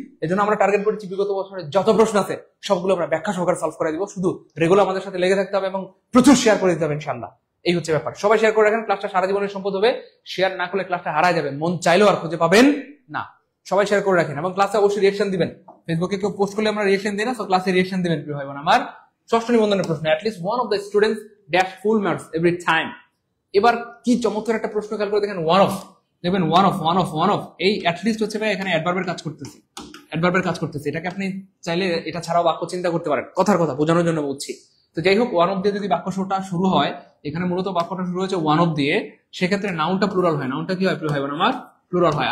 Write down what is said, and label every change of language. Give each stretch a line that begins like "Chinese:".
Bangla: এজন্য আমরা টার্গেট করেছি বিগত বছরের যত প্রশ্ন আছে সবগুলো আমরা ব্যাখ্যা সহকারে সলভ করে দিব। শুধু রেগুলার আমাদের সাথে লেগে থাকতে হবে এবং প্রচুর শেয়ার করে দিতে হবে ইনশাআল্লাহ। এই হচ্ছে ব্যাপার। সবাই শেয়ার করে রাখেন, ক্লাসটা সারা জীবনের সম্পদ হবে। শেয়ার না করলে ক্লাসটা হারায় যাবে, মন চাইলেও আর খুঁজে পাবেন না। সবাই শেয়ার করে রাখেন, এবং ক্লাসে অবশ্যই রিঅ্যাকশন দিবেন। ফেসবুকে কেউ পোস্ট করলে আমরা রিঅ্যাকশন দিই না, তো ক্লাসে রিঅ্যাকশন দিবেন প্রিয় ভাই বোন আমার। 6ষ্ঠ নিবন্ধনের প্রশ্ন,
English: at least one of the students dash full marks every time।
Bangla: এবার কি চমৎকার একটা প্রশ্ন, খেয়াল করে দেখেন, ওয়ান অফ, দেখবেন ওয়ান অফ, এই অ্যাটলিস্ট হচ্ছে ভাই এখানে অ্যাডভার্বের কাজ করতেছে, এটাকে আপনি চাইলে এটা ছাড়াও বাক্য চিন্তা করতে পারেন, কথার কথা বোঝানোর জন্য বলছি। তো যাই হোক, ওয়ান অফ দিয়ে যদি বাক্যটা শুরু হয়, এখানে মূলত বাক্যটা শুরু হয়েছে ওয়ান অফ দিয়ে, সেক্ষেত্রে নাউনটা প্লুরাল হয়। নাউনটা কি হয় প্রিয় ভাই বোন আমার? প্লুরাল হয়।